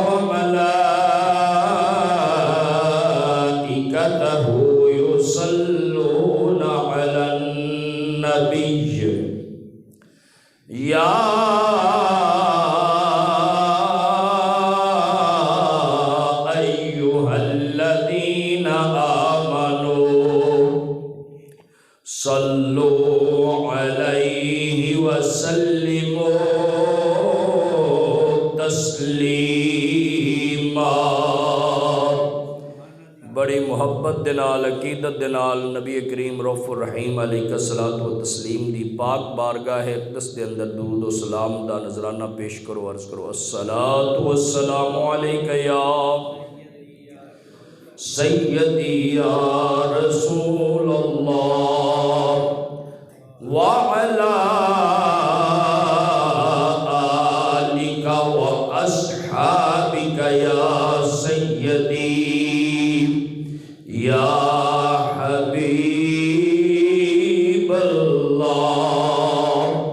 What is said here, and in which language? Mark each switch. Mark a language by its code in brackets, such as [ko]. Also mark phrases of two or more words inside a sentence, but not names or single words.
[ar] وملائكته يصلون على النبي يا أيها الذين آمنوا صلوا عليه وسلموا تسلیما. [pa] بڑی محبت دے نال عقیدت دے نال نبی کریم [ar] رؤوف الرحیم علیہ الصلوۃ والتسلیم [pa] دی پاک بارگاہ اقدس دے اندر درود و سلام دا نذرانہ پیش کرو. عرض کرو: [ar] الصلاۃ والسلام علیک یا سیدی یا رسول اللہ وعلی آلک وأصحابک یا سیدی یا حبیب اللہ.